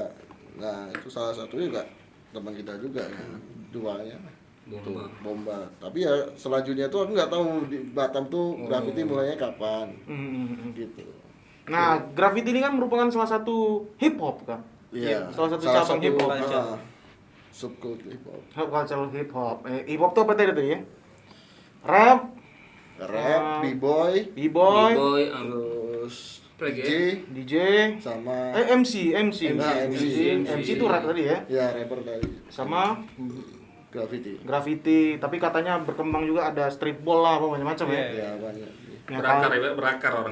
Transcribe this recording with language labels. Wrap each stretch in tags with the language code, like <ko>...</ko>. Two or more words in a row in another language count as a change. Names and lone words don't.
<id>Nah, itu salah satunya juga teman kita juga ya. Duanya. Bomba. Bomba. Tapi ya selanjutnya tuh aku nggak tahu di Batam tuh graffiti mulainya kapan. Gitu. Nah, graffiti ini kan merupakan salah satu hip hop kan. Iya. Salah satu cabang hip hop. Subkultur hip hop.</id> <en>Hip cultural hip hop.</en> <id>Hip hop tuh apa tadi tuh ya? Rap, Rap, b-boy, b-boy, B-boy, terus apa lagi DJ ya? DJ, sama MC. Nah, MC itu rap tadi ya. ya rapper dari Sama graffiti. graffiti, tapi katanya berkembang juga ada streetball lah, apa macam-macam ya. Ya banyak. Ya, Berakar kalau- ya, berakar orang.</id>